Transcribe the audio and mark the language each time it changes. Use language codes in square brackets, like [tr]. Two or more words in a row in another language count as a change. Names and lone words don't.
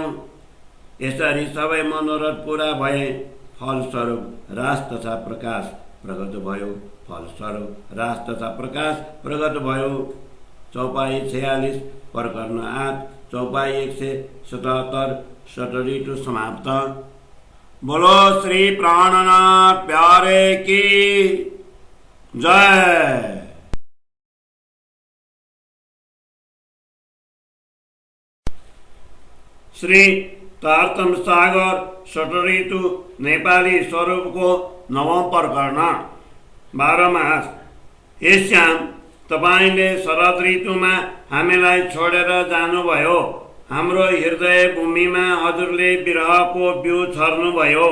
[ne] यसरी सबै मनोरथ पूरा भए। फलस्वरूप राज तथा प्रकाश प्रकट भयो। फलस्वरूप राज तथा प्रकाश प्रकट भयो। चौपाई 46 प्रकरण 8 चौपाई 177 षटऋतु समाप्त। [hi] बोलो श्री प्राणनाथ प्यारे की जय। [ne] श्री तारतम सागर षटऋतु नेपाली स्वरूपको 9औं प्रकरण 12 मास। हे श्याम, तपाईले शरद ऋतुमा हामीलाई छोडेर जानुभयो। हाम्रो हृदय भूमिमा हजुरले विरहको बिउ छर्नुभयो।